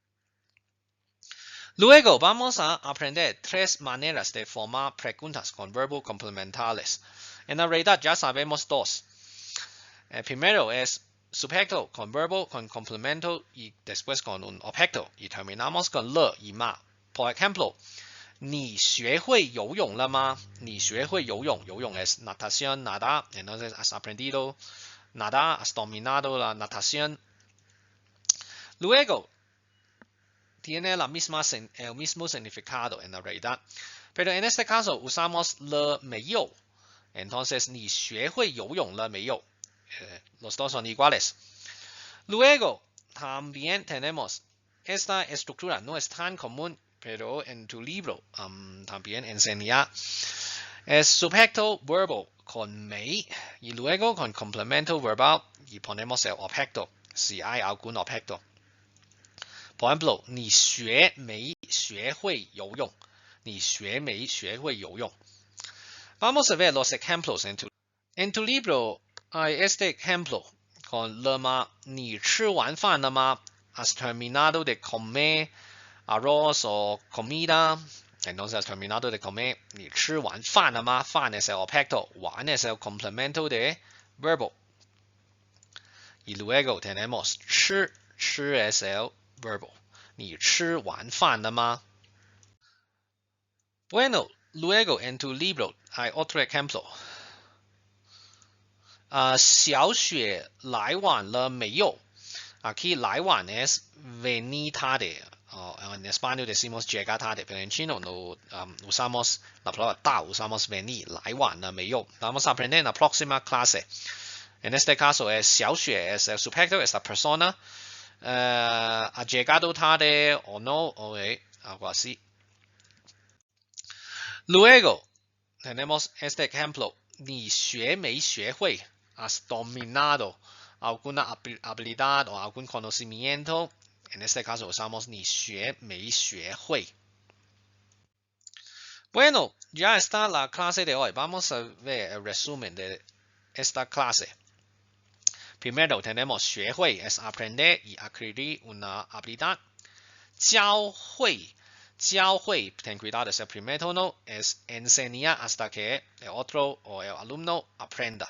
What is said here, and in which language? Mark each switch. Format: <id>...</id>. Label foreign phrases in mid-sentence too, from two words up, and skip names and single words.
<es>Luego vamos a aprender 3 maneras de formar preguntas con verbos complementales. En la realidad ya sabemos 2. El primero es sujeto con verbo, con complemento y después con un objeto. Y terminamos con le y ma. Por ejemplo,</es> <zh>你学会游泳了吗？你学会游泳，游泳</zh> <es>es natación, nadar. Entonces has aprendido nadar, has dominado la natación. Luego, tiene el mismo significado en la realidad. Pero en este caso usamos</es> <zh>le 没有.</zh> <es>Entonces,</es> <zh>你学会游泳了没有?</zh> <es>Los dos son iguales. Luego, también tenemos esta estructura. No es tan común, pero en tu libro también enseña. Es sujeto verbo con 没 y luego con complemento verbal y ponemos el objeto, si hay algún objeto. Por ejemplo,</es> <zh>你学没学会游泳? 你学没学会游泳?</zh> <es>Vamos a ver los ejemplos en tu libro. Hay este ejemplo con</es> <zh>了吗? 你吃完饭了吗?</zh> <es>Has terminado de comer arroz o comida. Entonces has terminado de comer.</es> <zh>你吃完饭了吗?</zh> <es>Fan es el objeto. 完 es el complemento de verbo. Y luego tenemos 吃. 吃 es el verbo.</es> <zh>你吃完饭了吗?</zh> <es>Bueno, luego en tu libro hay otro ejemplo.</es> <zh>小雪来晚了没有?</zh> <es>Aquí 来晚 es venir tarde. En español decimos llegar tarde, pero en chino no usamos la palabra 到, usamos venir.</es> <zh>来晚了没有?</zh> <es>Vamos a aprender en la próxima clase. En este caso es 小雪 es el sujeto, es la persona. Ha llegado tarde o no, o algo así. Luego tenemos este ejemplo.</es> <zh>你学没学会?</zh> <es>Has dominado alguna habilidad o algún conocimiento. En este caso usamos</es> <zh>你学没学会?</zh> <es>Bueno, ya está la clase de hoy. Vamos a ver el resumen de esta clase. Primero tenemos 学会 es aprender y adquirir una habilidad. 教会 ten cuidado, es el primer tono, es enseñar hasta que el otro o el alumno aprenda.</es>